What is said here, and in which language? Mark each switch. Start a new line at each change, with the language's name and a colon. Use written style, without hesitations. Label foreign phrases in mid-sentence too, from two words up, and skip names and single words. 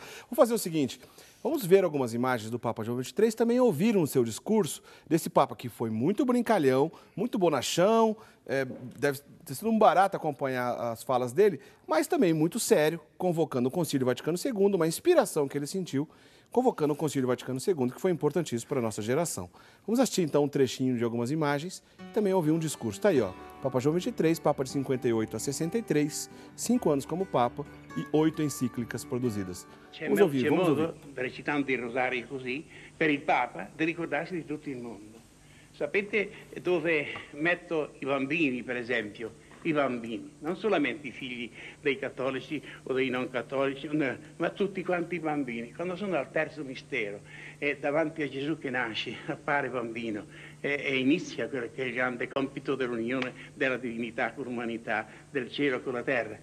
Portuguese: Vamos fazer o seguinte, vamos ver algumas imagens do Papa João XXIII, também ouviram o seu discurso desse Papa que foi muito brincalhão, muito bonachão, deve ter sido um barato acompanhar as falas dele, mas também muito sério, convocando o Concílio Vaticano II, uma inspiração que ele sentiu, convocando o Concílio Vaticano II, que foi importantíssimo para a nossa geração. Vamos assistir então um trechinho de algumas imagens e também ouvir um discurso. Está aí, ó, Papa João XXIII, Papa de 58 a 63, 5 anos como Papa e 8 encíclicas produzidas. Vamos ouvir,
Italian: c'è
Portuguese: vamos
Italian: modo,
Portuguese: ouvir.
Italian: recitando il rosario così, per il Papa di ricordarsi di tutto il mondo. Sapete dove metto i bambini, per esempio? i bambini, non solamente i figli dei cattolici o dei non cattolici, ma tutti quanti i bambini. Quando sono al terzo mistero e davanti a Gesù che nasce, appare bambino e inizia quello che è il grande compito dell'unione della divinità con l'umanità, del cielo con la terra.